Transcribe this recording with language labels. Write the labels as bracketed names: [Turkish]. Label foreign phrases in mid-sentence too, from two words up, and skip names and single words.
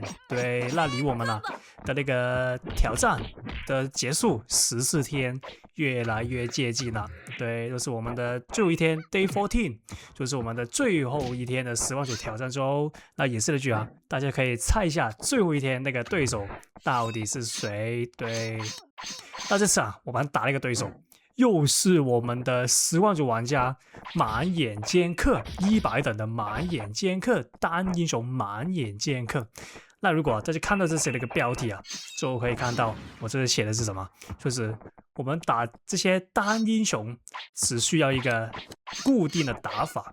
[Chinese] 對，那離我們的那個挑戰的結束14天越來越接近了。對，就是我們的最後一天 Day 14，就是我們的最後一天的實況主挑戰週。那也是那句啊，大家可以猜一下最後一天那個對手到底是誰？對，那這次啊，我們打了一個對手。又是我們的實況主玩家滿眼劍客100等的滿眼劍客單英雄滿眼劍客。那如果大家看到這些那個標題啊，就可以看到我這裡寫的是什麼，就是我們打這些單英雄只需要一個固定的打法。